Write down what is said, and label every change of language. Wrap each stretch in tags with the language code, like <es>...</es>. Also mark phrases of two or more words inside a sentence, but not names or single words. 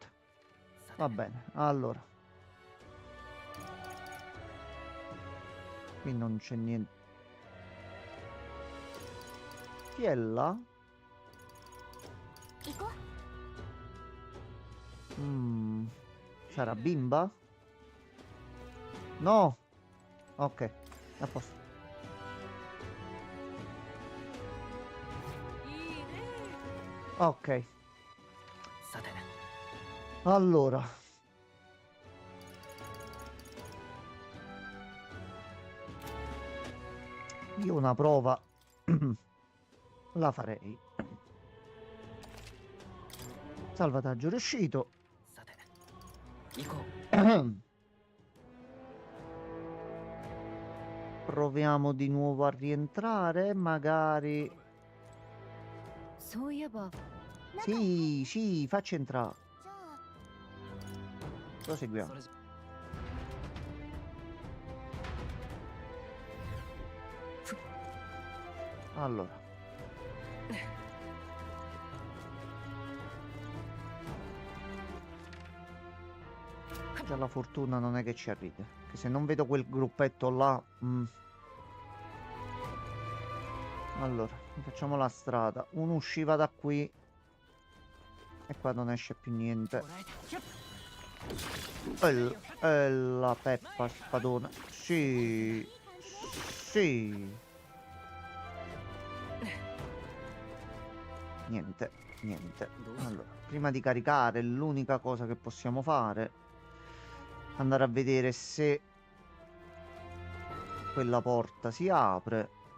<it>Va bene, allora. Qui non c'è niente. Chi è là?</it> <ja>行こう。</ja> <it>Sarà bimba? No. Ok, a posto. Ok,</it> <ja>さて</ja> <it>allora. Io una prova la farei. Salvataggio riuscito.</it> <ja>さて行こう</ja> <it>Proviamo di nuovo a rientrare, magari.</it> <ja>そういえば</ja> <it>Sì, sì, facci entrare.</it> <ja>じゃあ</ja> <it>Proseguiamo.</it> <ja>それじゃ</ja> <it>Allora. Già la fortuna non è che ci arriva. Che se non vedo quel gruppetto là. Allora, facciamo la strada. Uno usciva da qui. E qua non esce più niente.</it> <ja>こらえてひょっ</ja> <it>E la peppa spadona. Sì. Sì. Niente, niente. Allora, prima di caricare, l'unica cosa che possiamo fare è andare a vedere se quella porta si apre.</it>